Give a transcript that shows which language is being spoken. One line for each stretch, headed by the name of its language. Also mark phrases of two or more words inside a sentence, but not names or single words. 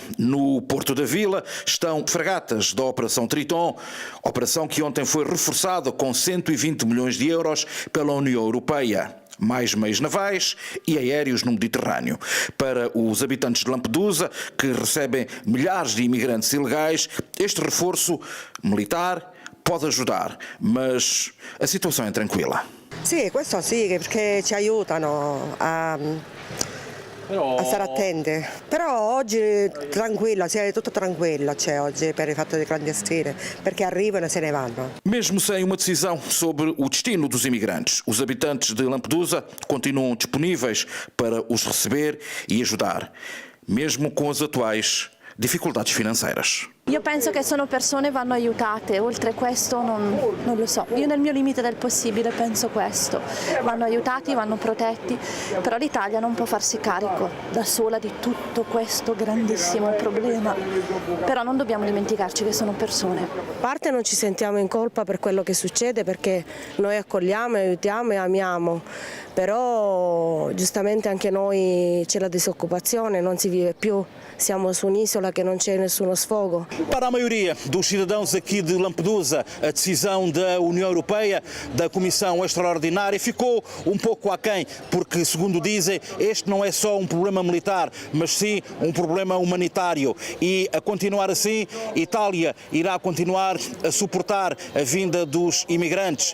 Portuguese: No Porto da Vila estão fragatas da Operação Triton, operação que ontem foi reforçada com 120 milhões de euros pela União Europeia. Mais meios navais e aéreos no Mediterrâneo. Para os habitantes de Lampedusa, que recebem milhares de imigrantes ilegais, este reforço militar pode ajudar, mas a situação é tranquila.
Italian: Sì, questo sì, perché ci aiutano a stare attenti. Però oggi tranquilla, è tutto tranquillo c'è oggi per il fatto dei clandestini, perché arrivano e se ne vanno.
Portuguese: Mesmo sem uma decisão sobre o destino dos imigrantes, os habitantes de Lampedusa continuam disponíveis para os receber e ajudar, mesmo com as atuais difficoltà financeiras.
Italian: Io penso che sono persone che vanno aiutate, oltre questo non lo so. Io nel mio limite del possibile penso questo. Vanno aiutati, vanno protetti, però l'Italia non può farsi carico da sola di tutto questo grandissimo problema. Però non dobbiamo dimenticarci che sono persone. A parte non ci sentiamo in colpa per quello che succede, perché noi accogliamo, aiutiamo e amiamo, però giustamente anche noi c'è la disoccupazione, non si vive più, siamo su un'isola che non c'è nessuno sfogo.
Portuguese: Para a maioria dos cidadãos aqui de Lampedusa, a decisão da União Europeia, da Comissão Extraordinária, ficou um pouco aquém, porque, segundo dizem, este não é só um problema militar, mas sim um problema humanitário. E, a continuar assim, Itália irá continuar a suportar a vinda dos imigrantes.